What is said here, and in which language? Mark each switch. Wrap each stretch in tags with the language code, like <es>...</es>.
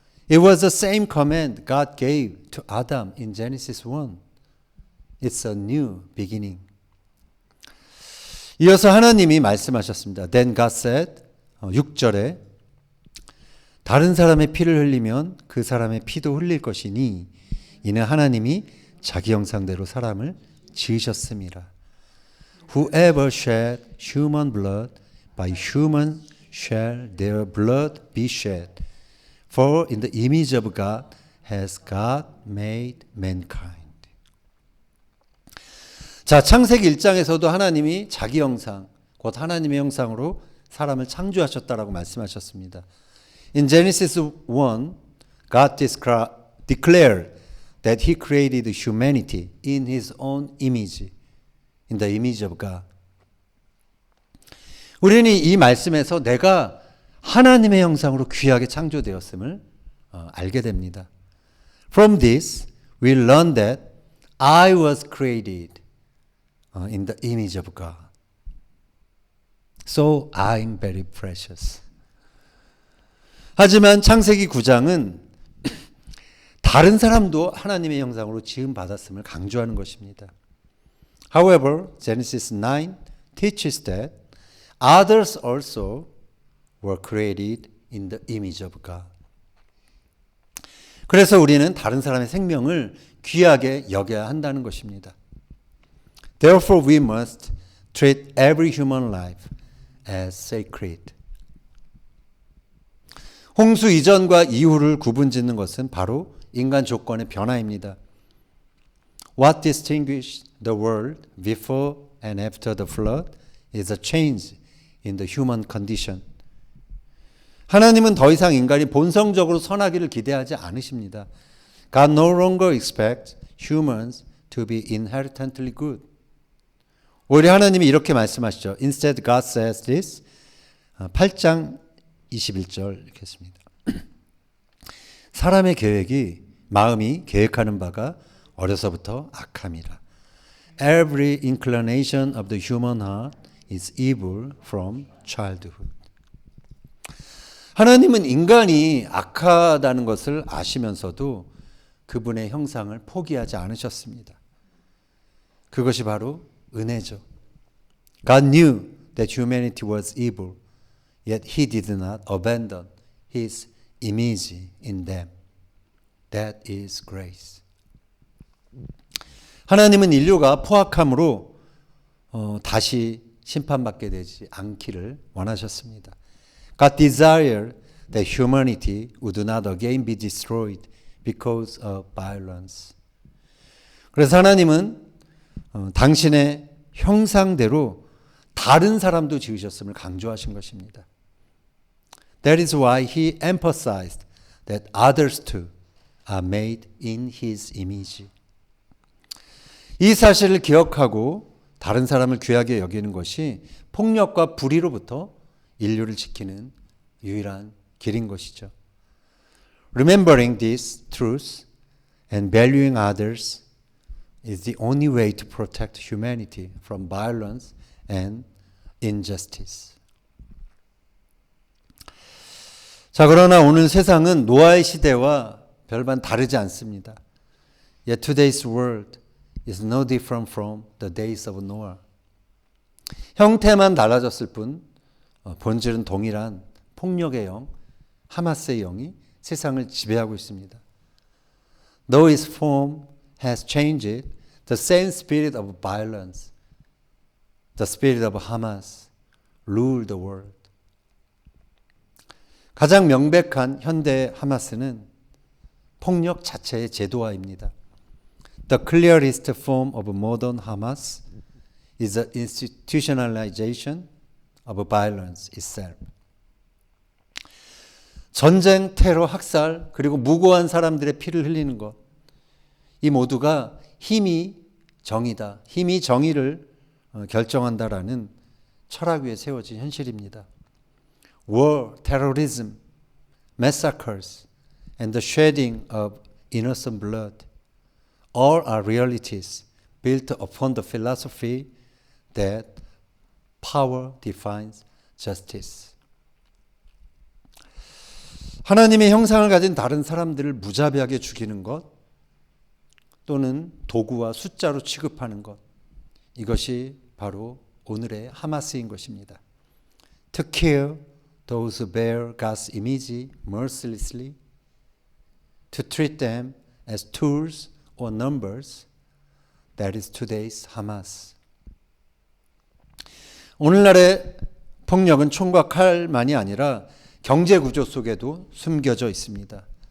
<en>It was the same command God gave to Adam in Genesis 1. It's a new beginning.</en> <ko>이어서 하나님이 말씀하셨습니다.</ko> <en>Then God said,</en> <ko>6절에 다른 사람의 피를 흘리면 그 사람의 피도 흘릴 것이니 이는 하나님이 자기 형상대로 사람을 지으셨음이라.</ko> <en>Whoever shed human blood, by human shall their blood be shed. For in the image of God has God made mankind.</en> <ko>자, 창세기 1장에서도 하나님이 자기 형상, 곧 하나님의 형상으로 사람을 창조하셨다라고 말씀하셨습니다.</ko> <en>In Genesis 1, God declared that He created humanity in His own image, in the image of God.</en> <ko>우리는 이 말씀에서 내가 하나님의 형상으로 귀하게 창조되었음을 알게 됩니다.</ko> <en>From this, we learn that I was created in the image of God. So I'm very precious.</en> <ko>하지만 창세기 9장은 다른 사람도 하나님의 형상으로 지음 받았음을 강조하는 것입니다.</ko> <en>However, Genesis 9 teaches that others also were created in the image of God.</en> <ko>그래서 우리는 다른 사람의 생명을 귀하게 여겨야 한다는 것입니다.</ko> <en>Therefore, we must treat every human life as sacred.</en> <ko>홍수 이전과 이후를 구분짓는 것은 바로 인간 조건의 변화입니다.</ko> <en>What distinguished the world before and after the flood is a change in the human condition.</en> <ko>하나님은 더 이상 인간이 본성적으로 선하기를 기대하지 않으십니다.</ko> <en>God no longer expects humans to be inherently good.</en> <ko>오히려 하나님이 이렇게 말씀하시죠.</ko> <en>Instead, God says this.</en> <ko>8장 21절 읽겠습니다. 사람의 마음이 계획하는 바가 어려서부터 악함이라.</ko> <en>Every inclination of the human heart is evil from childhood.</en> <ko>하나님은 인간이 악하다는 것을 아시면서도 그분의 형상을 포기하지 않으셨습니다. 그것이 바로 은혜죠.</ko> <en>God knew that humanity was evil, yet He did not abandon His image in them. That is grace.</en> <ko>하나님은 인류가 포악함으로 다시 심판받게 되지 않기를 원하셨습니다.</ko> <en>God desired that humanity would not again be destroyed because of violence.</en> <ko>그래서 하나님은 당신의 형상대로 다른 사람도 지으셨음을 강조하신 것입니다.</ko> <en>That is why He emphasized that others too are made in His image.</en> <ko>이 사실을 기억하고 다른 사람을 귀하게 여기는 것이 폭력과 불의로부터 인류를 지키는 유일한 길인 것이죠.</ko> <en>Remembering this truth and valuing others is the only way to protect humanity from violence and injustice.</en> <ko>자, 그러나 오늘 세상은 노아의 시대와 별반 다르지 않습니다.</ko> <en>Yet today's world is no different from the days of Noah.</en> <ko>형태만 달라졌을 뿐 본질은 동일한 폭력의 영, 하마스의 영이 세상을 지배하고 있습니다.</ko> <en>Though its form has changed, the same spirit of violence, the spirit of Hamas, rule the world.</en> <ko>가장 명백한 현대의 하마스는 폭력 자체의 제도화입니다.</ko> <en>The clearest form of modern Hamas is the institutionalization of violence itself.</en> <ko>전쟁, 테러, 학살, 그리고 무고한 사람들의 피를 흘리는 것. 이 모두가 힘이 정의다. 힘이 정의를 결정한다라는 철학 위에 세워진 현실입니다.</ko> <en>War, terrorism, massacres, and the shedding of innocent blood all are realities built upon the philosophy that power defines justice.</en> <ko>하나님의 형상을 가진 다른 사람들을 무자비하게 죽이는 것 또는 도구와 숫자로 취급하는 것, 이것이 바로 오늘의 하마스인 것입니다.</ko> <en>To kill those who bear God's image mercilessly, to treat them as tools or numbers, that is today's Hamas.</en> <ko>오늘날의 폭력은 총과 칼만이 아니라 경제 구조 속에도 숨겨져 있습니다.</ko>